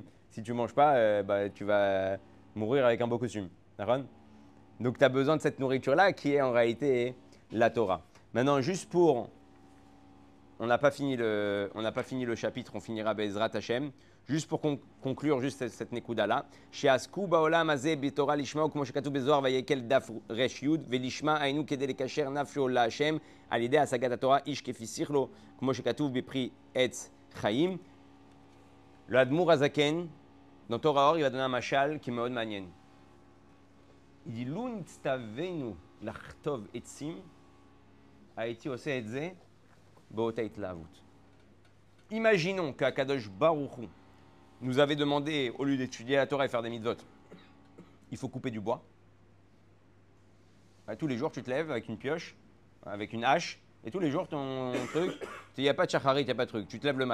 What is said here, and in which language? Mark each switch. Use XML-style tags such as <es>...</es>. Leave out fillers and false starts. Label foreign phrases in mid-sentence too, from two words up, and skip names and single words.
<fr>Si tu ne manges pas, tu vas mourir avec un beau costume. D'accord? Donc tu as besoin de cette nourriture-là qui est en réalité la Torah. Maintenant, juste pour... On n'a pas fini le chapitre, on finira</fr> <he>בעזרת השם.</he> <fr>Juste pour conclure juste cette nekuda-là.</fr> <he>שעסקו בעולם הזה בתורה לשמה כמו שכתוב בזוהר ויקל דף רש י' ולשמה היינו כדי לקשר נפשו להשם על ידי השגת התורה איש כפי שכלו כמו שכתוב בפרי עץ חיים.</he> <fr>Le Admour Azaken, dans Torah Or, il va donner un mashal qui est</fr> <he>מאוד מעניין.</he> <fr>Il dit</fr> <he>לו נצטווינו לכתוב עצים הייתי עושה את זה באותה התלהבות.</he> <fr>Imaginons qu'</fr> <he>הקדוש ברוך הוא</he> <fr>nous avait demandé, au lieu d'étudier la Torah et faire des mitzvot, il faut couper du bois. Tous les jours, tu te lèves avec une pioche, avec une hache, et tous les jours, ton truc, il n'y a pas de shacharit, il n'y a pas de truc.</fr>